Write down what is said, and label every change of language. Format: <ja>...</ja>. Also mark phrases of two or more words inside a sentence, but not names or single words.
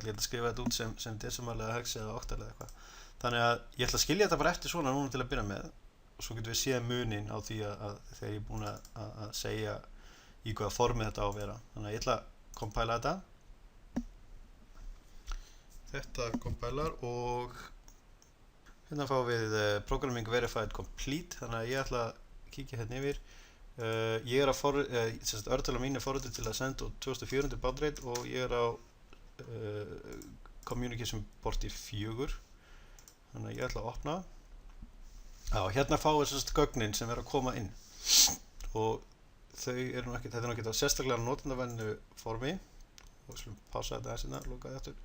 <is>Ég ætla að skrifa þetta út sem decimal eða hex eða octal eða eitthvað. Þannig að ég ætla að skilja þetta bara eftir svona núna til að byrja með, og svo getum við séð munin á því að þegar ég er búinn að segja í hvaða formi þetta á að vera. Þannig að ég ætla að compila þetta. Þetta compilar og hérna fáum við</is> <en>programming verified complete,</en> <is>þannig að ég ætla að kíkja hérna yfir. Ég er að örtala mínu forritið til að senda út 2400</is> <en>baud rate</en> <is>og ég er á</is> <en>communication porti</en> <is>4, þannig að ég ætla að opna. Hérna fáum við gögnin sem er að koma inn og þau eru nú ekki, þetta er nú ekki á sérstaklega notendavennu formi, og við skulum pása þetta aðeins hérna, loka þetta aftur.</is>